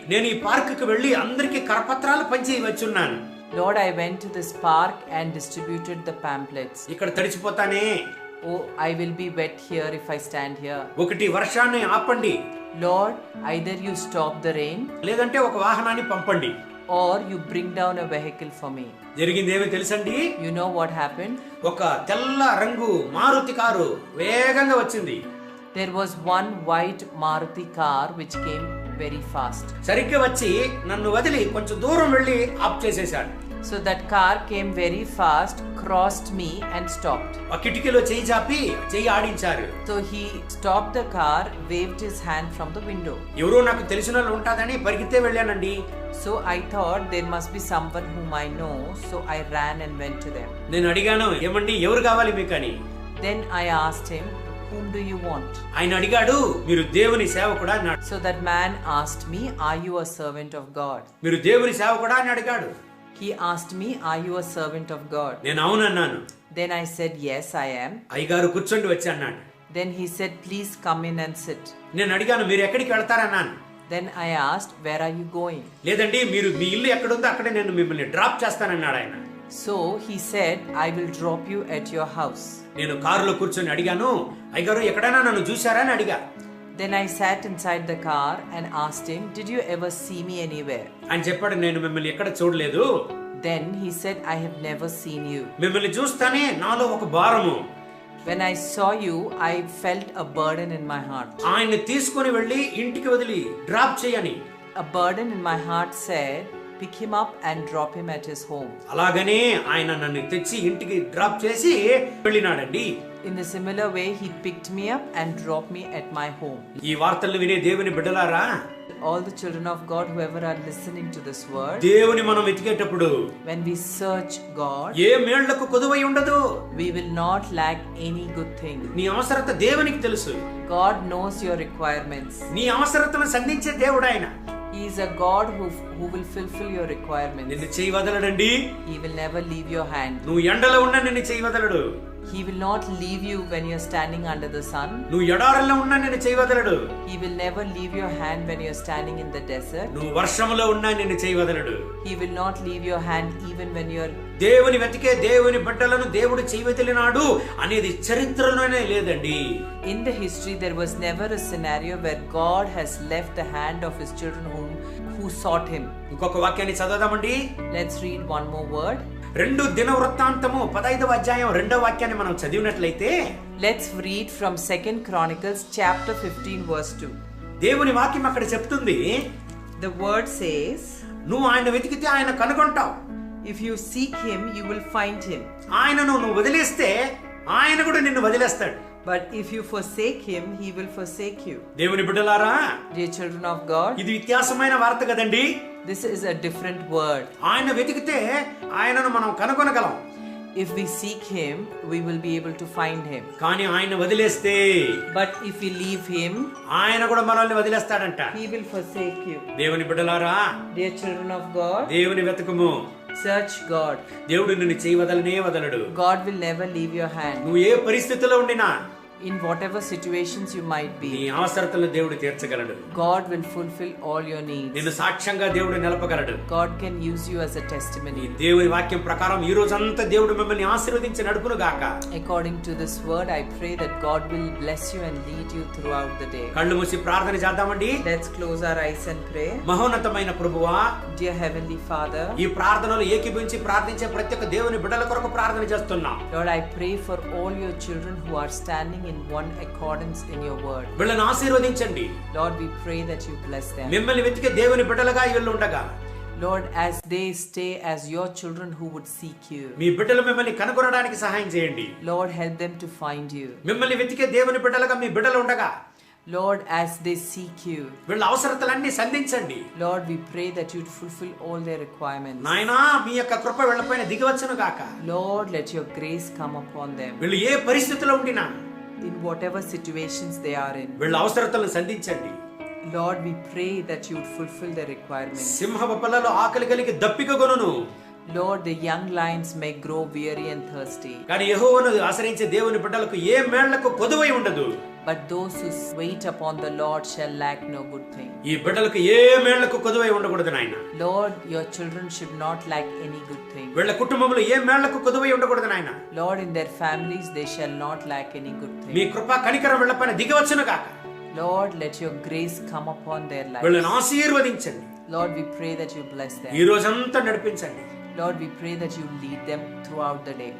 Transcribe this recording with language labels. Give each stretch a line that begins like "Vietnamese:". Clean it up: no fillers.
Telugu: నేను ఈ పార్కుకి వెళ్ళి అందరికీ కరపత్రాలు పంచి వచ్చున్నాను.
English: Lord, I went to this park and distributed the pamphlets.
Telugu: ఇక్కడ తడిచిపోతానే.
English: Oh, I will be wet here if I stand here.
Telugu: ఒకటి వర్షాన్ని ఆపండి,
English: Lord, either you stop the rain
Telugu: లేదంటే ఒక వాహనాన్ని పంపండి.
English: or you bring down a vehicle for me.
Telugu: జరిగింది ఏమి తెలుసండి?
English: You know what happened?
Telugu: ఒక తెల్ల రంగు మారుతి కారు వేగంగా వచ్చింది.
English: There was one white Maruti car which came very fast.
Telugu: సరిగ్గా వచ్చి నన్ను వదిలి కొంచెం దూరం వెళ్ళి ఆఫ్ చేసేశాడు.
English: So that car came very fast, crossed me and stopped.
Telugu: ఆ కిటికీలో చెయ్యి చాపి చెయ్యి ఆడించారు.
English: So he stopped the car, waved his hand from the window.
Telugu: ఎవరో నాకు తెలిసిన వాళ్ళు ఉంటాదని పరిగెత్తే వెళ్ళానండి.
English: So I thought there must be someone whom I know, so I ran and went to them.
Telugu: నేను అడిగాను, ఏమండి ఎవరు కావాలి మీకు అని.
English: Then I asked him, whom do you want?
Telugu: ఆయన అడిగాడు, మీరు దేవుని సేవకుడా అన్నాడు.
English: So that man asked me, are you a servant of God?
Telugu: మీరు దేవుని సేవకుడా అని అడిగాడు.
English: He asked me, are you a servant of God?
Telugu: నేను అవునన్నాను.
English: Then I said, yes, I am.
Telugu: అయ్యగారు కూర్చోండి వచ్చి అన్నాడు.
English: Then he said, please come in and sit.
Telugu: నేను అడిగాను, మీరు ఎక్కడికి వెళ్తారన్నాను.
English: Then I asked, where are you going?
Telugu: లేదండి, మీరు మీ ఇల్లు ఎక్కడుందో అక్కడే నేను మిమ్మల్ని డ్రాప్ చేస్తానన్నాడు ఆయన.
English: So he said, I will drop you at your house.
Telugu: నేను కారులో కూర్చొని అడిగాను, అయ్యగారు ఎక్కడైనా నన్ను చూశారా అని అడిగా.
English: Then I sat inside the car and asked him, did you ever see me anywhere?
Telugu: ఆయన చెప్పాడు, నేను మిమ్మల్ని ఎక్కడ చూడలేదు.
English: Then he said, I have never seen you.
Telugu: మిమ్మల్ని చూస్తానే నాలో ఒక భారము.
English: When I saw you, I felt a burden in my heart.
Telugu: ఆయన్ని తీసుకొని వెళ్ళి ఇంటికి వదిలి డ్రాప్ చేయని.
English: A burden in my heart said, pick him up and drop him at his home.
Telugu: అలాగనే ఆయన నన్ను తెచ్చి ఇంటికి డ్రాప్ చేసి వెళ్ళినాడండి.
English: In a similar way, he picked me up and dropped me at my home.
Telugu: ఈ వార్తలు వినే దేవుని బిడ్డలారా,
English: All the children of God, whoever are listening to this word,
Telugu: దేవుని మనం వెతికేటప్పుడు
English: when we search God,
Telugu: ఏ మేళ్లకు కొదువై ఉండదు.
English: we will not lack any good thing.
Telugu: నీ అవసరత దేవునికి తెలుసు.
English: God knows your requirements.
Telugu: నీ అవసరతను సంధించే దేవుడు ఆయన.
English: He is a God who will fulfill your requirements.
Telugu: నిన్ను చేయి వదలడండి.
English: He will never leave your hand.
Telugu: నువ్వు ఎండలో ఉన్నా నిన్ను చేయి వదలడు.
English: He will not leave you when you are standing under the sun.
Telugu: నువ్వు ఎడారిలో ఉన్నా నిన్ను చేయి వదలడు.
English: He will never leave your hand when you are standing in the desert.
Telugu: నువ్వు వర్షములో ఉన్నా నిన్ను చేయి వదలడు.
English: He will not leave your hand even when you are
Telugu: దేవుని వెతికే దేవుని బిడ్డలను దేవుడు చేయవదిలినాడు అనేది చరిత్రలోనే లేదండి.
English: In the history there was never a scenario where God has left the hand of his children who sought him.
Telugu: ఇంకొక వాక్యాన్ని చదవదామండి.
English: Let's read one more word.
Telugu: 2 దినవృత్తాంతము 15వ అధ్యాయం 2వ వాక్యాన్ని మనం చదివినట్లయితే,
English: Let's read from 2 Chronicles chapter 15 verse 2.
Telugu: దేవుని వాక్యం అక్కడ చెప్తుంది,
English: The word says,
Telugu: నువ్వు ఆయన వెతికితే ఆయన కనుగొంటావు.
English: if you seek him you will find him.
Telugu: ఆయనను నువ్వు వదిలేస్తే ఆయన కూడా నిన్ను వదిలేస్తాడు.
English: But if you forsake him he will forsake you.
Telugu: దేవుని బిడ్డలారా,
English: Dear children of God,
Telugu: ఇది వ్యత్యాసమైన వార్త కదండి.
English: this is a different word.
Telugu: ఆయన వెతికితే ఆయనను మనం కనుగొనగలం.
English: If we seek him we will be able to find him.
Telugu: కానీ ఆయన వదిలేస్తే,
English: But if we leave him
Telugu: ఆయన కూడా మనల్ని వదిలేస్తాడంట.
English: he will forsake you.
Telugu: దేవుని బిడ్డలారా,
English: Dear children of God,
Telugu: దేవుని వెతకము.
English: search God.
Telugu: దేవుడు నిన్ను చేయి వదలనే వదలడు.
English: God will never leave your hand.
Telugu: నువ్వు ఏ పరిస్థితిలో ఉండినా
English: In whatever situations you might
Telugu: నీ
English: be,
Telugu: అవసరతలను దేవుడు తీర్చగలడు.
English: God will fulfill all your needs.
Telugu: నిన్ను సాక్ష్యంగా దేవుడు నిలపగలడు.
English: God can use you as a
Telugu: ఈ
English: testimony.
Telugu: దేవుని వాక్యం ప్రకారం ఈ రోజంతా దేవుడు మిమ్మల్ని ఆశీర్వదించి నడుపును గాక.
English: According to this word, I pray that God will bless you and lead you throughout the day.
Telugu: కళ్ళు మూసి ప్రార్థన చేద్దామండి.
English: Let's close our eyes and pray.
Telugu: మహోన్నతమైన ప్రభువా,
English: Dear Heavenly Father,
Telugu: ఈ ప్రార్థనలు ఏకీభవించి ప్రార్థించే ప్రతి ఒక్క దేవుని బిడ్డల కొరకు ప్రార్థన చేస్తున్నాం.
English: Lord, I pray for all your children who are standing in one accordance in your word.
Telugu: వీళ్ళని ఆశీర్వదించండి.
English: Lord, we pray that you bless them.
Telugu: మిమ్మల్ని వెతికే దేవుని బిడ్డలుగా వీళ్ళు ఉండగా,
English: Lord, as they stay as your children who would seek you,
Telugu: మీ బిడ్డలు మిమ్మల్ని కనుగొనడానికి సహాయం చేయండి.
English: Lord, help them to find you.
Telugu: మిమ్మల్ని వెతికే దేవుని బిడ్డలుగా మీ బిడ్డలు ఉండగా,
English: Lord, as they seek you,
Telugu: వీళ్ళ అవసరతలన్నీ సంధించండి.
English: Lord, we pray that you fulfill all their requirements.
Telugu: నాయనా, మీ యొక్క కృప వీళ్ళపైన దిగివచ్చును గాక.
English: Lord, let your grace come upon them.
Telugu: వీళ్ళు ఏ పరిస్థితిలో ఉండినా
English: In whatever situations they are in,
Telugu: వీళ్ళ అవసరతలను సంధించండి.
English: Lord, we pray that you would fulfill their requirements.
Telugu: సింహపు పిల్లలు ఆకలి కలిగి దప్పికగొనును,
English: Lord, the young lions may grow weary and thirsty,
Telugu: కానీ యెహోవాను ఆశ్రయించే దేవుని బిడ్డలకు ఏ మేళ్లకు కొదువై ఉండదు.
English: but those who wait upon the Lord shall lack no good thing.
Telugu: ఈ బిడ్డలకు ఏ మేళ్లకు కొదువై ఉండకూడదు నాయన.
English: Lord, your children should not lack any good thing.
Telugu: వీళ్ళ కుటుంబంలో ఏ మేళ్లకు కొదువై ఉండకూడదు నాయన.
English: Lord, in their families they shall not lack any good
Telugu: మీ
English: thing.
Telugu: కృప కనికరం వీళ్ళపైన దిగివచ్చును గాక.
English: Lord, let your grace come upon their lives.
Telugu: వీళ్ళని ఆశీర్వదించండి.
English: Lord, we pray that you bless them.
Telugu: ఈ రోజంతా నడిపించండి.
English: Lord, we pray that you lead them throughout the day.